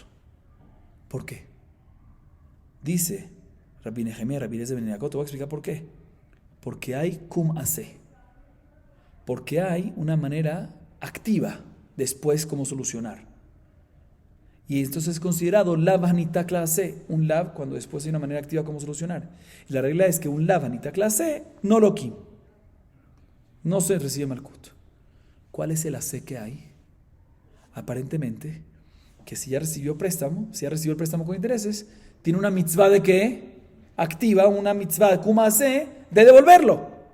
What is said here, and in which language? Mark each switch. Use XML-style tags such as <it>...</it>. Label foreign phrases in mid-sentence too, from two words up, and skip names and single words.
<es>¿Por qué? Dice Rabbi Nehemiah, Rabbi Eliezer ben Yaakov, te voy a explicar por qué. Porque hay</es> <he>קום עשה.</he> <es>Porque hay una manera activa después cómo solucionar. Y entonces es considerado</es> <he>לאו הניתק</he> <es>clase, un lav cuando después hay una manera activa cómo solucionar. Y la regla es que un</es> <he>לאו הניתק</he> <es>clase no lo kim. No se recibe malkut. ¿Cuál es el ase que hay? Aparentemente, que si ya recibió el préstamo con intereses, tiene una mitzvah de qué? Activa, una mitzvah de</es> <he>קום עשה,</he> <es>de devolverlo.</es>